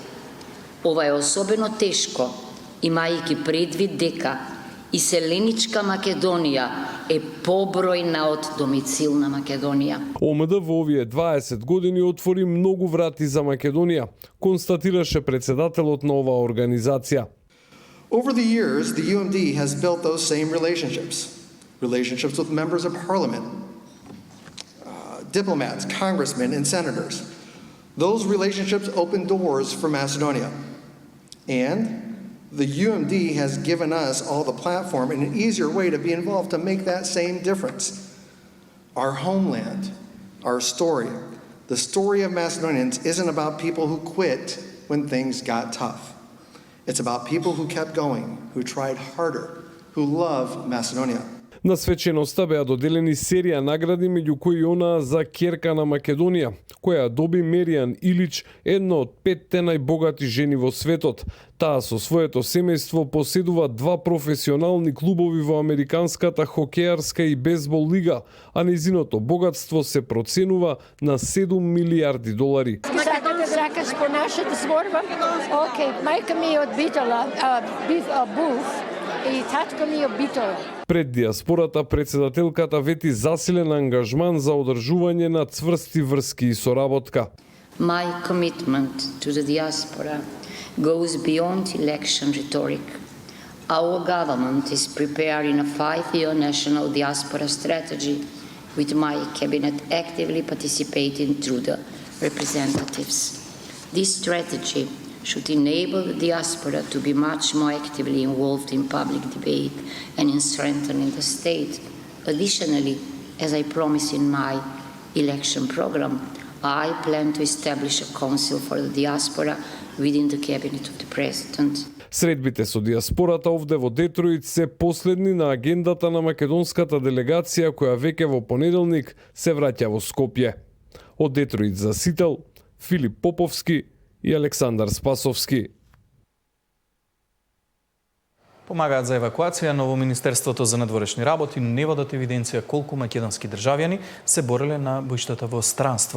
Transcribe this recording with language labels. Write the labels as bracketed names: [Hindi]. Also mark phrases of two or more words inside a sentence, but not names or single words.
[Macedonian] Ова е особено тешко, имајќи предвид дека иселеничка Македонија е побројна од домицилна Македонија. ОМД во овие 20 години отвори многу врати за Македонија, констатираше претседателот на оваа организација. [English] Over the years, the UMD has built those same relationships with members of parliament, diplomats, congressmen, and senators. Those relationships open doors for Macedonia. And the UMD has given us all the platform and an easier way to be involved to make that same difference. Our homeland, our story, the story of Macedonians isn't about people who quit when things got tough. It's about people who kept going, who tried harder, who love Macedonia. [Macedonian] На свеченоста беа доделени серија награди, меѓу кои онаа за ќерка на Македонија, која доби Меријан Илич, една од 5 најбогати жени во светот. Таа со своето семејство поседува 2 професионални клубови во Американската хокејарска и бейсбол лига, а незиното богатство се проценува на $7 милиарди. Сакаш по нашата зборба? Океј, мајка ми е од Битола, Буф, и татко ми е од Битола. Пред дијаспората претседателката вети засилен ангажман за одржување на цврсти врски и соработка. [English] My commitment to the diaspora goes beyond election rhetoric. Our government is preparing a 5-year national diaspora strategy with my cabinet actively participating through the representatives. This strategy should enable the diaspora to be much more actively involved in public debate and in strengthening the state. Additionally, as I promised in my election program, I plan to establish a council for the diaspora within the cabinet of the president. [Macedonian] Средбите со дијаспората овде во Детройт се последни на агендата на македонската делегација која веќе во понеделник се враќа во Скопје. Од Детройт за Сител, Филип Поповски и Александар Спасовски. Помагаат за евакуација, но во Министерството за надворешни работи не водат евиденција колку македонски државјани се бореле на бојштата во странство.